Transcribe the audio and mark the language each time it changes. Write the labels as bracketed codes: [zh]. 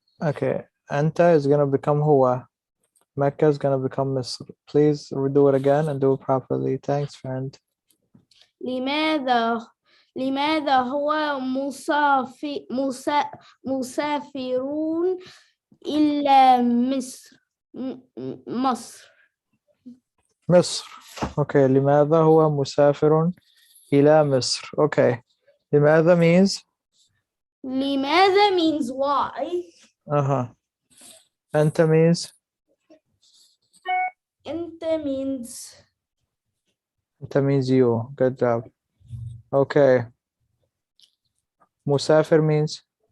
[en] Okay, Anta is gonna become Huwa. Mecca is gonna become Misr. Please redo it again and do it properly. Thanks, friend. [ar] لماذا هو مسافرون إلى مصر. مصر. [en] Okay, [ar] لماذا هو مسافر إلى مصر. [en] Okay, لماذا means? لماذا means why. Anta means? Ente means Anta means you. Good job. Okay. Musafir means